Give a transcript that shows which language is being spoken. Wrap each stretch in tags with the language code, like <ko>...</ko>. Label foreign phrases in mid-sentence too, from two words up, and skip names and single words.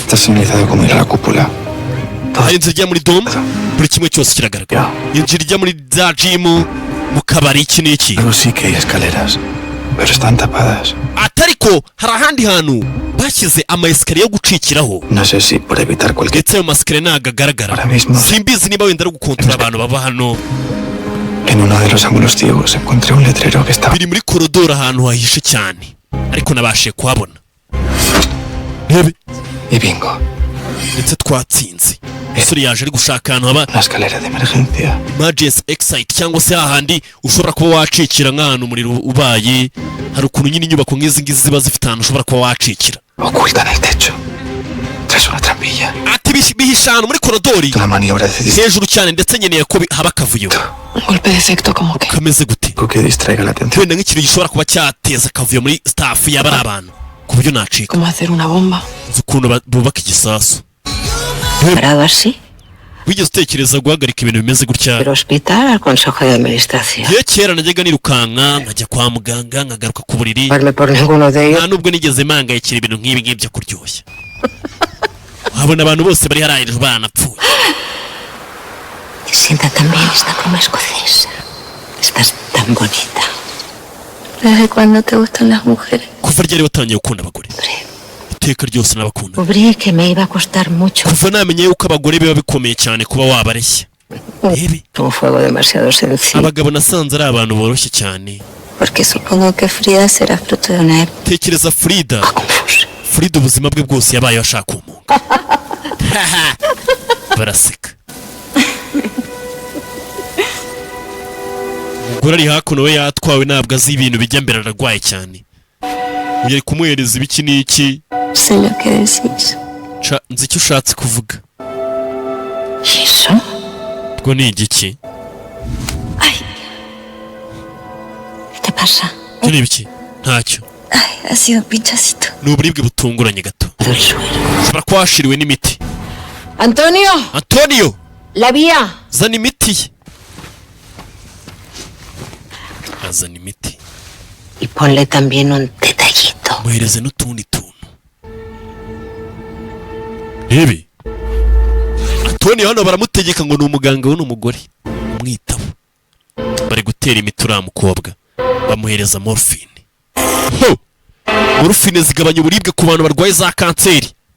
<es>Está señalizado como ir a la cúpula.</es> <rw>Inzira ijya muri dome buri kimwe cyose kiragaragara. Inzira ijya muri za gym mu kabari iki n'iki.</rw> <es>Pero sí que hay escaleras, pero están tapadas.</es> <rw>Atariko hari ahandi hantu bashyize ama escalier yo gucikiraho.</rw> <es>No sé si por evitar cualquier.</es> <rw>Ndetse ayo mascalier nagagaragara. Simbizi niba wenda ari gukontora abantu baba hano.</rw> <es>En uno de los ángulos ciegos encontré un letrero que estaba.</es> <rw>Biri muri koridoro ahantu hahishe cyane. Ariko nabashe kuhabona. Rebe.</rw> <es>Y bingo.</es> <rw>Ndetse twatsinze. Isuri yaje ari gushaka ahantu haba</rw> <es>la escalera de emergencia.</es> <en>Emergency exit</en> <rw>cyangwa se ahandi ushobora kuba wacikira nk'ahantu umuriro ubaye. Hari ukuntu nyine inyubako nk'izi ngizi ziba zifite ahantu ushobora kuba wacikira.</rw> <es>Oculta en el techo. Tras una trampilla.</es> <rw>Ati bihisha ahantu muri koridori.</rw> <es>Una maniobra de</es> <rw>hejuru cyane ndetse nyeneye ko haba akavuyo.</rw> <es>Un golpe de efecto como que.</es> <rw>Kameze gute?</rw> <es>Que distraiga la atención.</es> <rw>Wenda nk'ikintu gishobora kuba cyateza akavuyo muri staff y'abari abantu. Ku buryo nacika.</rw> <es>Como hacer una bomba.</es> <rw>Ukuntu bubaka igisasu.</rw> <es>Parado así,</es> <rw>wigeze utekereza guhagarika ibintu bimeze gutya?</rw> <es>Del hospital al consejo de administración.</es> <rw>Ye kera najyaga nirukanka nkajya kwa muganga nkagaruka ku buriri.</rw> <es>Verme por ninguno de ellos.</es> <rw>Nta nubwo nigeze mpangayikira ibintu nk'ibi ngibi byo kuryoshya. Wabona abantu bose bari haraye banapfuye.</rw> <es>Sienta también esta pluma escocesa. Estás tan bonita. ¿Desde cuándo te gustan las mujeres?</es> <rw>Kuva ryari watangiye gukunda abagore? Iteka ryose nabakunda.</rw> <es>Descubrí que me iba a costar mucho.</es> <rw>Kuva namenye yuko abagore biba bikomeye cyane kuba wabareshya.</rw> <es>Un fuego demasiado sencillo.</es> <rw>Abagabo nasanze ari abantu boroshye cyane.</rw> <es>Porque supongo que Frida será fruto de una época.</es> <rw>Tekereza Frida. Frida ubuzima bwe bwose yabaye ashaka umuntu. Baraseka. Umugore ari hakuno we yatwawe ntabwo azi ibintu bijya mbere ararwaye cyane. Ugiye kumuhereza ibiki n'iki?</rw> <es>Sé lo que decís.</es> <rw>Nzi icyo ushatse kuvuga.</rw> <es>¿Eso?</es> <rw>Ubwo ni igiki?</rw> <es>Ay. ¿Qué pasa?</es> <rw>Icyo ni ibiki? Ntacyo.</rw> <es>Ay, ha sido un pinchacito.</es> <rw>Ni uburibwe butunguranye gato. Ushobora kuba washiriwe n'imiti.</rw> <es>¡Antonio! Antonio! ¡La vía!</es> <rw>Zana imiti ye. Azana imiti.</rw> <es>Y ponle también un detallito.</es> <rw>Muhereze n'utundi tuntu. Rebe. Antonio hano baramutegeka ngo ni umuganga we n'umugore. Umwitaho. Bari gutera imiti uriya mukobwa. Bamuhereza morphine. Ho! Morphine zigabanya uburibwe ku bantu barwaye za kanseri.</rw>